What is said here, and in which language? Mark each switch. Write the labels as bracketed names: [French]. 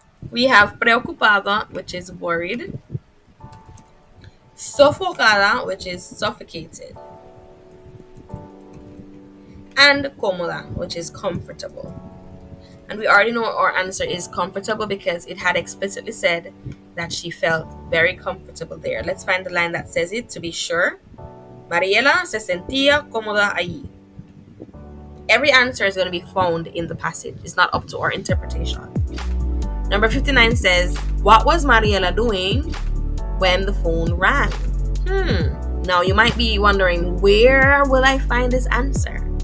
[English] We have preocupada, which is worried. Sofocada, which is suffocated. And cómoda, which is comfortable. And we already know our answer is comfortable because it had explicitly said that she felt very comfortable there. Let's find the line that says it to be sure. [Spanish] Mariela se sentía cómoda allí. [English] Every answer is going to be found in the passage. It's not up to our interpretation. Number 59 says, what was Mariela doing when the phone rang? Now you might be wondering, where will I find this answer?